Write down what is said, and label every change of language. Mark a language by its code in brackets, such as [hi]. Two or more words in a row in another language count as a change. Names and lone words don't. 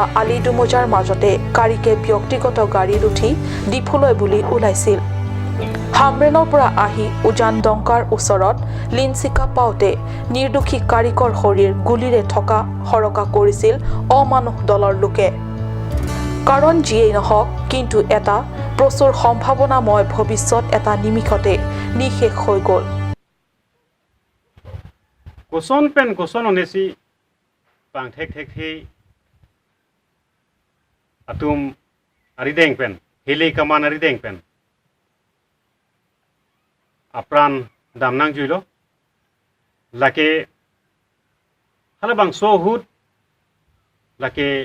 [as] আলি দুমোজাৰ মাজতে কাৰিকে ব্যক্তিগত গাড়ীত উঠি ডিফুলৈ বুলি ওলাইছিল হামৰেনৰ পৰা আহি উজান ডংকাৰ ওচৰত লিনচিকা পাওঁতে নিৰ্দোষী কাৰিকৰ শৰীৰ গুলীৰে থকা সৰকা কৰিছিল অমানুষ দলৰ লোকে কাৰণ যিয়েই নহওক কিন্তু এটা প্ৰচুৰ সম্ভাৱনাময় ভৱিষ্যত এটা নিমিষতে নিশেষ হৈ গ'ল [mjw] কোচন পেন কোচন অনেছি pang thek thek he atum arideng pen hele kaman arideng pen apran damnang juilo lake halabang so hut lake